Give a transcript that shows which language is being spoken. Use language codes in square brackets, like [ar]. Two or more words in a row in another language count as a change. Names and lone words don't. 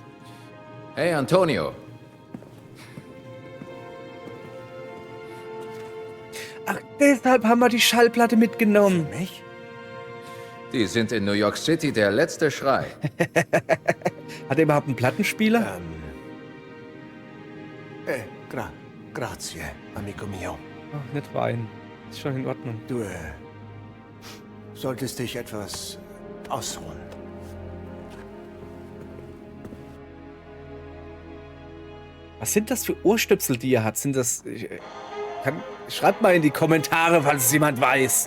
[de] Hey, Antonio. Ach, deshalb haben wir die Schallplatte mitgenommen. Mich? Die sind in New York City der letzte Schrei. Hat er überhaupt einen Plattenspieler? [it] Grazie, amico mio. [de] Ach, nicht weinen. Ist schon in Ordnung. Du, solltest dich etwas ausruhen. Was sind das für Ohrstöpsel, die er hat? Sind das... schreibt mal in die Kommentare, falls es jemand weiß.